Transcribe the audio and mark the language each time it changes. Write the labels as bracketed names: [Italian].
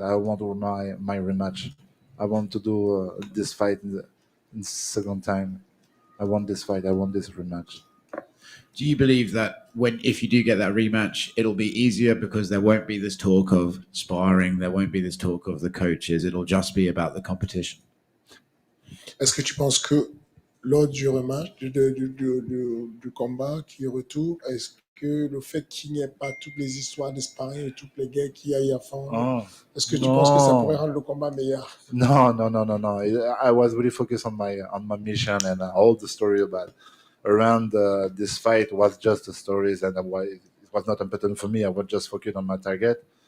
[English] I want my rematch. I want to do this fight in second time. I want this fight. I want this rematch. Do you believe that if you do get that rematch, it'll be easier because there won't be this talk of sparring, there won't be this talk of the coaches, it'll just be about the competition? [French] Est-ce que tu penses que lors du rematch, du combat qui retourne, est-ce que le fait qu'il n'y ait pas toutes les histoires de sparring et toutes les guerres qu'il y a eu avant, est-ce que tu penses que ça pourrait rendre le combat meilleur? [English] No, no, no, no, no. I was really focused on my mission, and all the story around this fight was just the stories, and it was not important for me. I was just focused on my target.